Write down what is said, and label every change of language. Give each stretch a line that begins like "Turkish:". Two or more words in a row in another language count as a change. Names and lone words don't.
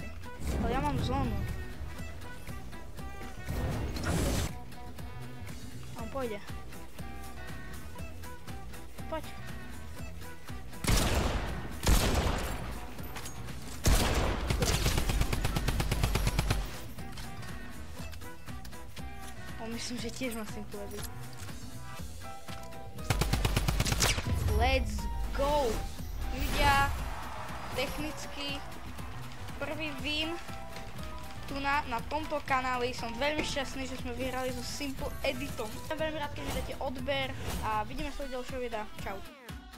Slovak: Ale ja mám zónu. A on pôjde. Poď. On myslím, že tiež má simple edit.
English: Let's go!
Slovak: Ľudia, technicky prvý win tu na tomto kanáli. Som veľmi šťastný, že sme vyhrali so Simple Editom. Som veľmi rád, keď mi dáte odber a vidíme sa v ďalšieho videa. Čau.